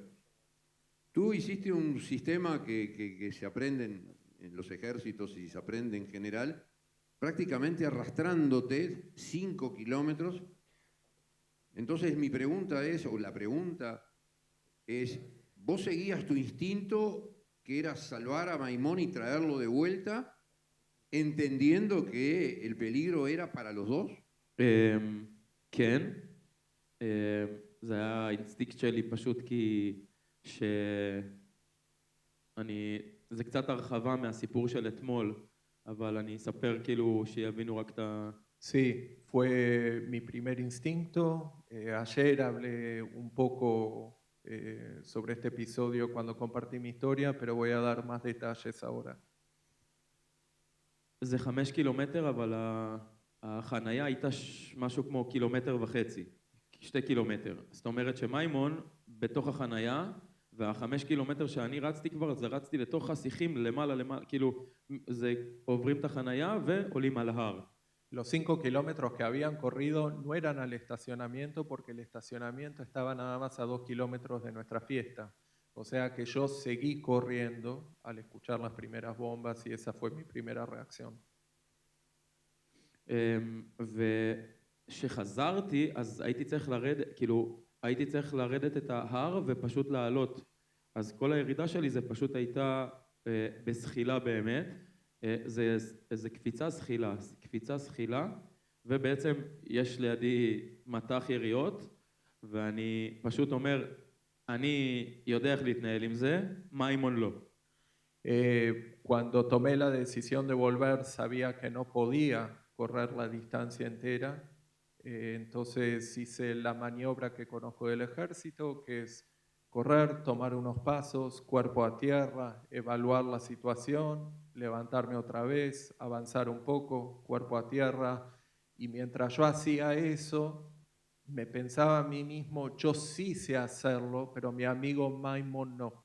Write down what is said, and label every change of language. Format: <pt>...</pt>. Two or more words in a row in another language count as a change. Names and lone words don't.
<es>Tú hiciste un sistema que se aprende en los ejércitos y se aprende en general, prácticamente arrastrándote 5 kilómetros. Entonces mi pregunta es, o la pregunta es, ¿vos seguías tu instinto que era salvar a Maimón y traerlo de vuelta, entendiendo que el peligro era para los dos?</es> <he>כן, זה היה האינסטינקט שלי פשוט כי זה קצת הרחבה מהסיפור של אתמול, אבל אני אספר כאילו שיבינו רק את ה...</he> <es>Sí, fue mi primer instinto. Ayer hablé un poco sobre este episodio cuando compartí mi historia, pero voy a dar más detalles ahora.</es> <he>זה 5 קילומטר, אבל החנייה הייתה משהו כמו 1.5 קילומטר, 2 קילומטר. זאת אומרת שמיימון בתוך החנייה, וה5 קילומטר שאני רצתי כבר, זה רצתי לתוך השיחים למעלה, כאילו זה עוברים את החנייה ועולים על ההר.</he> <es>Los 5 kilómetros que habían corrido no eran al estacionamiento porque el estacionamiento estaba nada más a 2 kilómetros de nuestra fiesta. O sea que yo seguí corriendo al escuchar las primeras bombas y esa fue mi primera reacción.</es> <he>ושחזרתי, אז הייתי צריך לרדת את ההר ופשוט לעלות. אז כל הירידה שלי זה פשוט הייתה בסחילה באמת. זה קפיצה זחילה, ובעצם יש לידי מטח יריות, ואני פשוט אומר, אני יודע איך להתנהל עם זה, מיימון לא.</he> <es>Cuando tomé la decisión de volver, sabía que no podía correr la distancia entera, entonces hice la maniobra que conozco del ejército, que es correr, tomar unos pasos, cuerpo a tierra, evaluar la situación, levantarme otra vez, avanzar un poco, cuerpo a tierra, y mientras yo hacía eso, me pensaba a mí mismo, yo sí sé hacerlo, pero mi amigo Maimon no.</es>